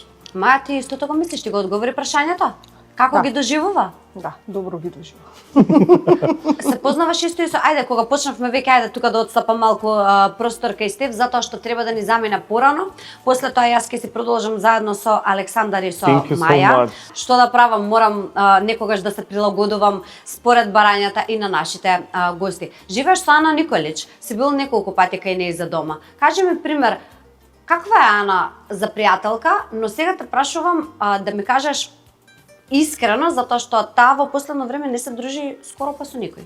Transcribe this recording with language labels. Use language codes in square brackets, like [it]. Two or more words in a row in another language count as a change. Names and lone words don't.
[mk] Маја, ти истото го мислиш, ти го одговори прашањето? Како Да. ги доживува? Да, добро ги доживувам. Се познаваш исто и со, ајде, кога почнавме веќе, ајде тука да отстапам малку простор кај Стеф, затоа што треба да ни замине порано. После тоа јас ќе си продолжам заедно со Александар и со [en] Thank you so [mk] Маја. [en] much. [mk] Што да правам, морам некогаш да се прилагодувам според барањата и на нашите гости. Живееш со Ана Николич, си бил неколку пати кај неј за дома. Кажи ми пример, каква е Ана за пријателка, но сега те прашувам да ми кажеш искрено, затоа што таа во последно време не се дружи скоро па со никој.